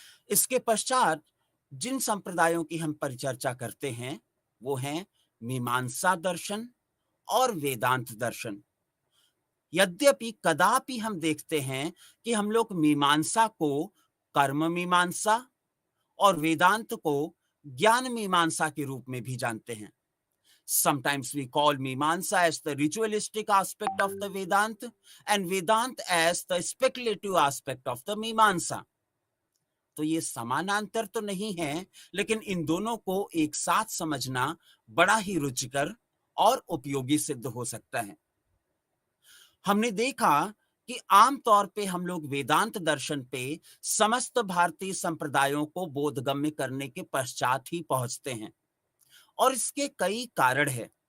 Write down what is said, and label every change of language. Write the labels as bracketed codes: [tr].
[hi] इसके पश्चात जिन संप्रदायों की हम परिचर्चा करते हैं वो हैं मीमांसा दर्शन और वेदांत दर्शन। यद्यपि कदापि हम देखते हैं कि हम लोग मीमांसा को कर्म मीमांसा और वेदांत को ज्ञान मीमांसा के रूप में भी जानते हैं। [en] Sometimes we call Mimamsa as the ritualistic aspect of the Vedanta and Vedanta as the speculative aspect of the Mimamsa. [hi] तो ये समानांतर तो नहीं है, लेकिन इन दोनों को एक साथ समझना बड़ा ही रुचिकर और उपयोगी सिद्ध हो सकता है। हमने देखा कि आमतौर पे हम लोग वेदांत दर्शन पे समस्त भारतीय संप्रदायों को बोधगम्य करने के पश्चात ही पहुंचते हैं और इसके कई कारण हैं।